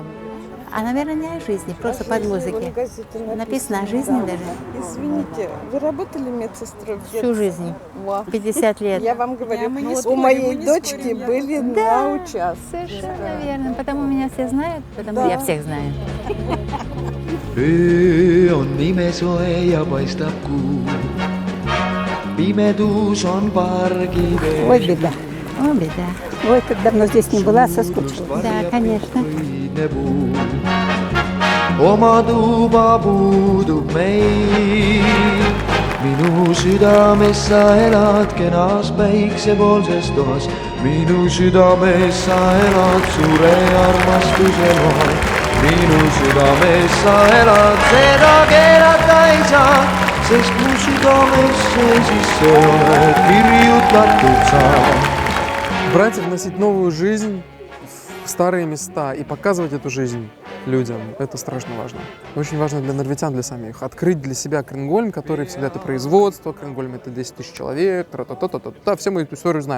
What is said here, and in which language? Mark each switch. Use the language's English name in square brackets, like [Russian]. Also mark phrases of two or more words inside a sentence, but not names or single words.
[Russian] А, наверное, не о жизни, просто под музыки. Написано о жизни даже. Извините, вы работали медсестрой? Всю жизнь. 50 лет. Я вам говорю, у моей дочки были на участке. Совершенно верно. Потому меня все знают, потому я всех знаю. [Estonian] öö on imesoe ja paistab kuu. Pimedus on pargivee. [Russian] Ой, беда. О, беда. Ой, как давно здесь не была, соскучилась. Да, конечно. [Estonian] Oma tuba puudub meil. Minu südames sa elad kenas päiksepoolses toas. Minu südames sa elad suure armastuse loal. Minu südames sa elad, seda keelata ei saa, sest mu südamesse sisse oled kirjutatud sa. [Russian] Брать и вносить новую жизнь в старые места и показывать эту жизнь людям. Это страшно важно. Очень важно для норвитян, для самих. Открыть для себя Кренгольм, который всегда это производство. Кренгольм — это 10 тысяч человек. Все мы эту историю знаем.